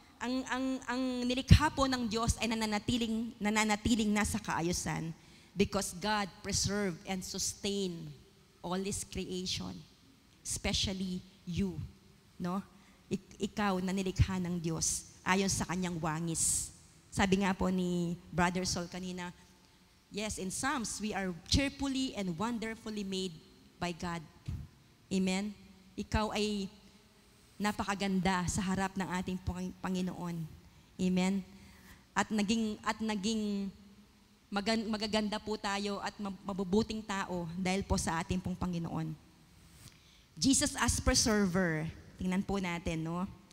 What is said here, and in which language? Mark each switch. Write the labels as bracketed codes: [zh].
[tl] Ang nilikha po ng Diyos ay nananatiling nasa kaayusan [en] because God preserve and sustain all His creation, especially you, no? [tl] Ikaw na nilikha ng Diyos ayon sa kanyang wangis. Sabi nga po ni Brother Sol kanina, [en] yes, in Psalms, we are cheerfully and wonderfully made by God. Amen? [tl] Ikaw ay napakaganda sa harap ng ating Panginoon. Amen? At naging magaganda po tayo at mabubuting tao dahil po sa ating pong Panginoon. Jesus as preserver. Tingnan po natin, no?